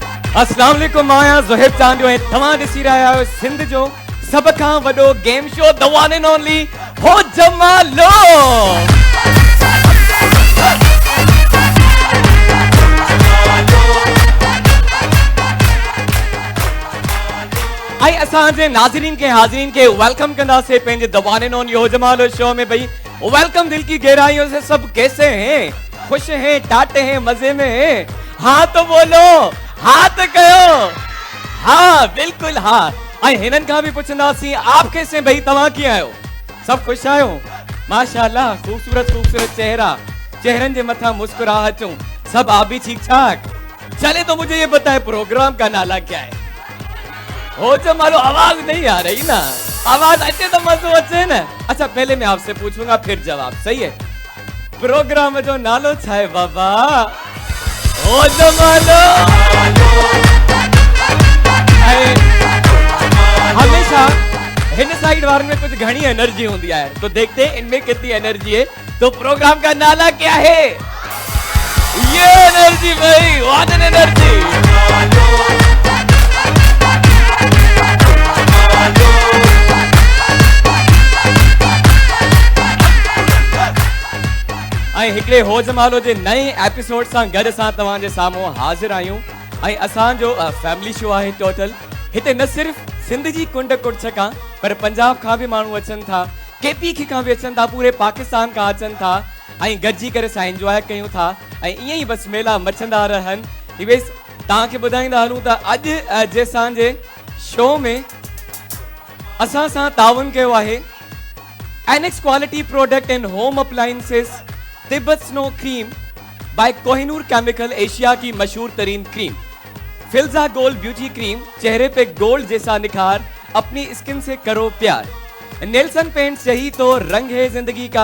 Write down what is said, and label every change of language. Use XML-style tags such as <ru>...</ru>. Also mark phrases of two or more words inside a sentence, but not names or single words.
<sd>अस्सलाम वालेकुम माया ज़ुहैब चांदियो ऐं तव्हां ॾिसी रहिया आहियो सिंध जो सभ खां वॾो गेम शो</sd> <en>the one and only</en> <sd>हो जमालो। आई असांजे नाज़रीन के हाज़रीन के वेलकम कंदासीं पंहिंजे</sd> <en>the one and only</en> <sd>हो जमालो शो में।</sd> <ur>بھائی ویلکم دل کی گہرائیوں سے سب کیسے ہیں، خوش ہیں، ٹاٹے ہیں، مزے میں ہیں? ہاں تو بولو، ہاں تو کہو، ہاں بالکل ہاں.</ur> <sd>आई हिनन का भी पुछंदासीं</sd> <ur>آپ کیسے بھائی,</ur> <sd>तव्हां कीअं आहियो? सब खुश आहियो? माशाअल्लाह,</sd> <ur>خوبصورت خوبصورت چہرہ,</ur> <sd>चेहरन के मथा मुस्कुराहटूं,</sd> <ur>سب آپ بھی ٹھیک ٹھاک? چلے تو مجھے یہ بتائے پروگرام کا نالہ کیا ہے? हो जमालो। آواز نہیں آ رہی نا,</ur> <sd>आवाज अच्छे तो मजो अचे ना।</sd> <ur>اچھا پہلے میں آپ سے پوچھوں گا پھر جواب، صحیح ہے?</ur> <sd>प्रोग्राम जो नालो छा है बाबा? हो जमालो।</sd> <ur>ہمیشہ ان سائیڈ وار میں کچھ گھنی انرجی ہوتی ہے، تو دیکھتے ہیں ان میں کتنی انرجی ہے. تو پروگرام کا نالہ کیا ہے؟ یہ انرجی بھائی,</ur> <en>what an energy.</en> <sd>हिकड़े हो जमालो जे नए एपिसोड सां गड सां तवां जे सामो हाजिर आयूं। असां जो</sd> <en>family show</en> <sd>है टोटल। हिते न सिर्फ सिंध जी कुंड कुड़छ का पर पंजाब का भी मानू अचन था, केपी का भी अचन था, पूरे पाकिस्तान का अचन था। गजी करे सा एंजॉय कयूं था। इं ही बस मेला मचंदा रहन। इवेस ताके बुधाइंदा हलूं ता अज जे सांजे शो में असां सा तावन कयो आहे एनेक्स</sd> <en>quality product and home appliances</en> <sd>तिब्बत स्नो क्रीम बाय कोहिनूर केमिकल,</sd> <ur>ایشیا کی مشہور ترین کریم. فلزا گولڈ بیوٹی کریم، چہرے پہ گولڈ جیسا نکھار، اپنی سکن سے کرو پیار. نیلسن پینٹس، یہی تو رنگ ہے زندگی کا.</ur>